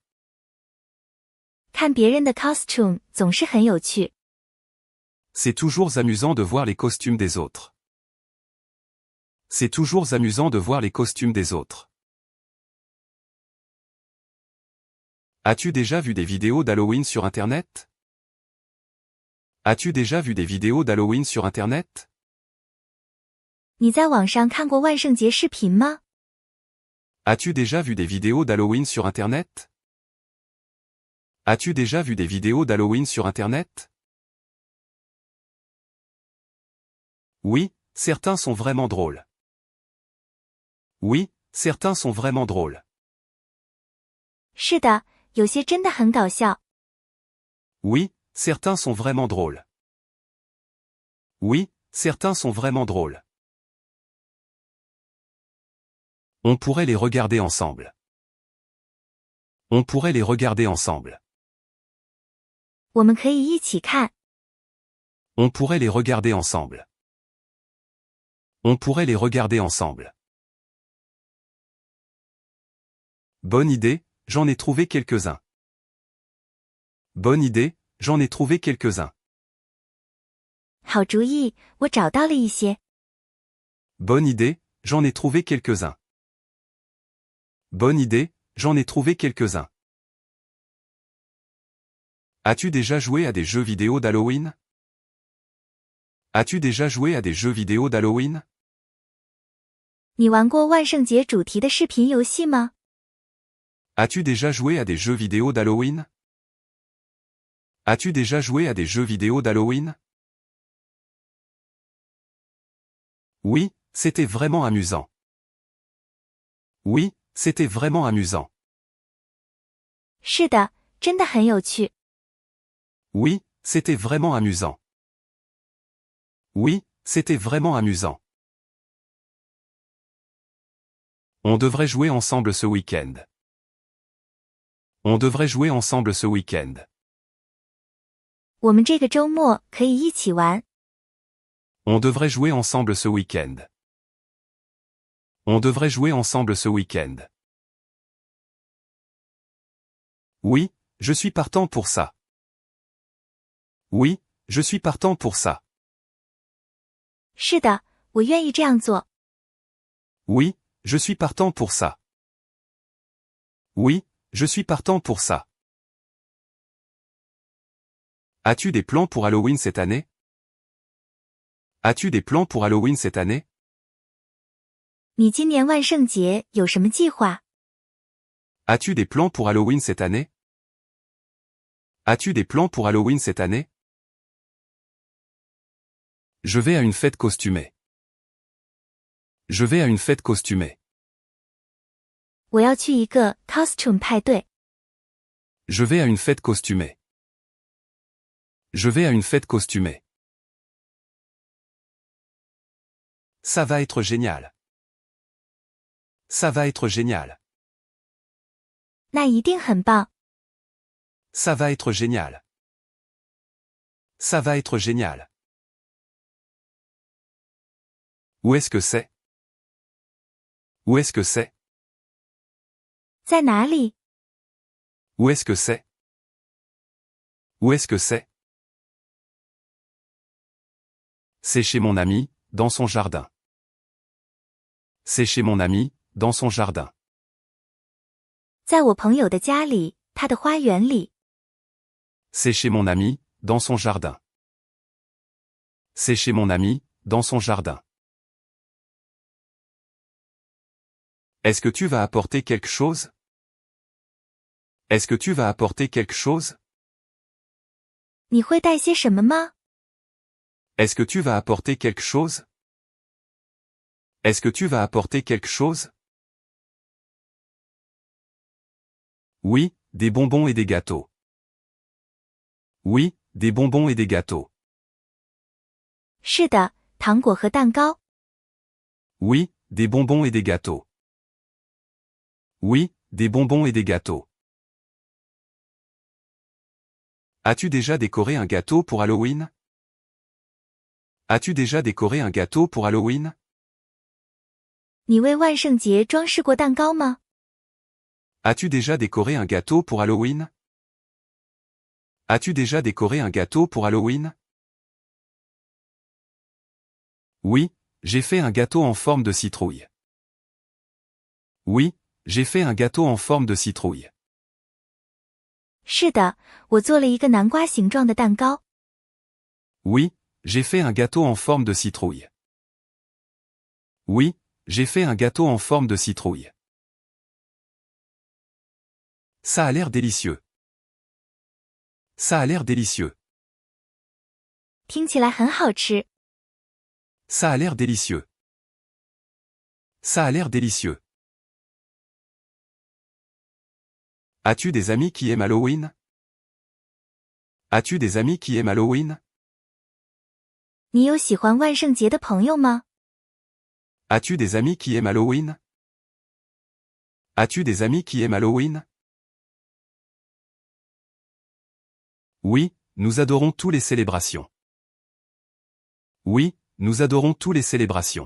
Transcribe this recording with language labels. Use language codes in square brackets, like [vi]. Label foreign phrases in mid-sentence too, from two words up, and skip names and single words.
[zh] 看别人的 costume 总是很有趣。 [fr] C'est toujours amusant de voir les costumes des autres. C'est toujours amusant de voir les costumes des autres. As-tu déjà vu des vidéos d'Halloween sur Internet? As-tu déjà vu des vidéos d'Halloween sur Internet? [zh] 你在网上看过万圣节视频吗？ [fr] As-tu déjà vu des vidéos d'Halloween sur Internet? As-tu déjà vu des vidéos d'Halloween sur Internet? Oui, certains sont vraiment drôles. Oui, certains sont vraiment drôles. [zh] 是的，有些真的很搞笑。 [fr] Oui, certains sont vraiment drôles. Oui, certains sont vraiment drôles. On pourrait les regarder ensemble. On pourrait les regarder ensemble. [zh] 我们可以一起看。 [fr] On pourrait les regarder ensemble. On pourrait les regarder ensemble. Bonne idée, j'en ai trouvé quelques-uns. Bonne idée, j'en ai trouvé quelques-uns. [zh] 好主意，我找到了一些。 [fr] Bonne idée, j'en ai trouvé quelques-uns. Bonne idée, j'en ai trouvé quelques-uns. As-tu déjà joué à des jeux vidéo d'Halloween? As-tu déjà joué à des jeux vidéo d'Halloween? [zh] 你玩过万圣节主题的视频游戏吗？ [fr] As-tu déjà joué à des jeux vidéo d'Halloween? As-tu déjà joué à des jeux vidéo d'Halloween? Oui, c'était vraiment amusant. Oui, c'était vraiment amusant. [zh] 是的，真的很有趣。 [fr] Oui, c'était vraiment amusant. Oui, c'était vraiment amusant. On devrait jouer ensemble ce week-end. On devrait jouer ensemble ce week-end. [zh] 我们这个周末可以一起玩。 [fr] On devrait jouer ensemble ce week-end. On devrait jouer ensemble ce week-end. Oui, je suis partant pour ça. Oui, je suis partant pour ça. [zh] 是的，我愿意这样做。 [fr] Oui, je suis partant pour ça. Oui, je suis partant pour ça. As-tu des plans pour Halloween cette année? As-tu des plans pour Halloween cette année? [zh] 你今年万圣节有什么计划？ [fr] As-tu des plans pour Halloween cette année? As-tu des plans pour Halloween cette année? Je vais à une fête costumée. Je vais à une fête costumée. [zh] 我要去一个 costume 派对。 [fr] Je vais à une fête costumée. Je vais à une fête costumée. Ça va être génial. Ça va être génial. [zh] 那一定很棒。 [fr] Ça va être génial. Ça va être génial. Où est-ce que c'est? Où est-ce que c'est? [zh] 在哪里？ [fr] Où est-ce que c'est? Où est-ce que c'est? C'est chez mon ami, dans son jardin. C'est chez mon ami, dans son jardin. [zh] 在我朋友的家里，他的花园里。 [fr] C'est chez mon ami, dans son jardin. C'est chez mon ami, dans son jardin. Est-ce que tu vas apporter quelque chose? Est-ce que tu vas apporter quelque chose? [zh] 你会带些什么吗？ [fr] Est-ce que tu vas apporter quelque chose? Est-ce que tu vas apporter quelque chose? Oui, des bonbons et des gâteaux. Oui, des bonbons et des gâteaux. [zh] 是的，糖果和蛋糕。 [fr] Oui, des bonbons et des gâteaux. Oui, des bonbons et des gâteaux. As-tu déjà décoré un gâteau pour Halloween? As-tu déjà décoré un gâteau pour Halloween? [zh] 你为万圣节装饰过蛋糕吗？ [fr] As-tu déjà décoré un gâteau pour Halloween? As-tu déjà décoré un gâteau pour Halloween? Oui, j'ai fait un gâteau en forme de citrouille. Oui, j'ai fait un gâteau en forme de citrouille. [zh] 是的，我做了一个南瓜形状的蛋糕。 [fr] Oui, j'ai fait un gâteau en forme de citrouille. Oui, j'ai fait un gâteau en forme de citrouille. Ça a l'air délicieux. Ça a l'air délicieux. [zh] 听起来很好吃。 [fr] Ça a l'air délicieux. Ça a l'air délicieux. As-tu des amis qui aiment Halloween? As-tu des amis qui aiment Halloween? [zh] 你有喜欢万圣节的朋友吗？ [fr] As-tu des amis qui aiment Halloween? As-tu des amis qui aiment Halloween? Oui, nous adorons tous les célébrations. Oui, nous adorons tous les célébrations.